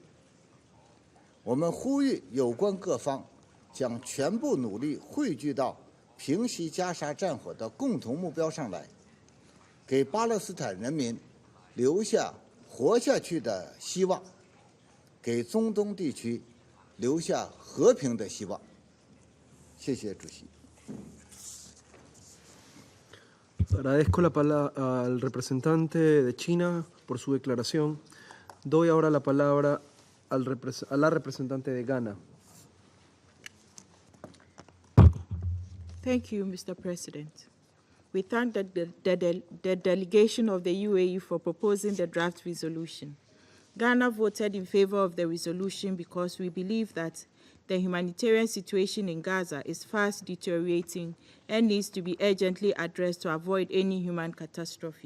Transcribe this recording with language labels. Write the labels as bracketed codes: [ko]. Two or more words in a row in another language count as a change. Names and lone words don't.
[zh] 我们呼吁有关各方将全部努力汇聚到平息加沙战火的共同目标上来，给巴勒斯坦人民留下活下去的希望，给中东地区留下和平的希望。谢谢主席。 [es] Agradezco la palabra al representante de China por su declaración. Doy ahora la palabra a la representante de Ghana. [en] Thank you, Mr. President. We thank the delegation of the UAE for proposing the draft resolution. Ghana voted in favor of the resolution because we believe that the humanitarian situation in Gaza is fast deteriorating and needs to be urgently addressed to avoid any human catastrophe.